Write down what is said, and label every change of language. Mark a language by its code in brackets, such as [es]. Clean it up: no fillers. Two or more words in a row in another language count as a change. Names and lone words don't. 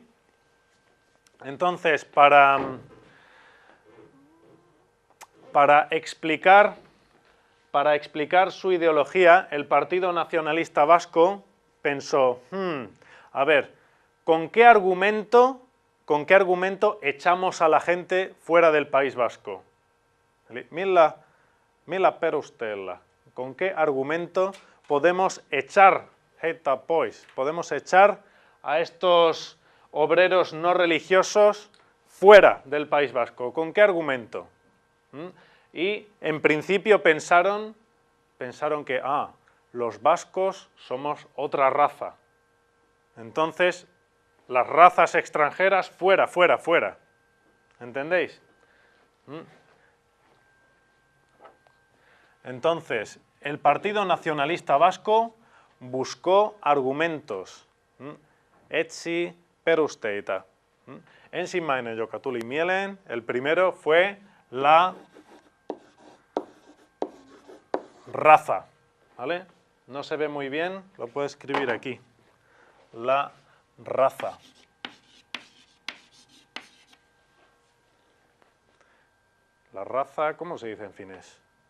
[es] Entonces, para explicar su ideología, el Partido Nacionalista Vasco pensó, a ver, ¿con qué argumento echamos a la gente fuera del País Vasco? [fi] Millä perusteella? [es] ¿Con qué argumento podemos echar a estos obreros no religiosos fuera del País Vasco? ¿Con qué argumento? Y en principio pensaron que los vascos somos otra raza. Entonces, las razas extranjeras fuera, fuera, fuera. ¿Entendéis? Entonces, el Partido Nacionalista Vasco buscó argumentos. [fi] Etsi perusteita. Ensimmäinen, joka tuli mieleen, [es] el primero fue la raza, ¿vale? No se ve muy bien, lo puedo escribir aquí. La raza. La raza, ¿cómo se dice en finés?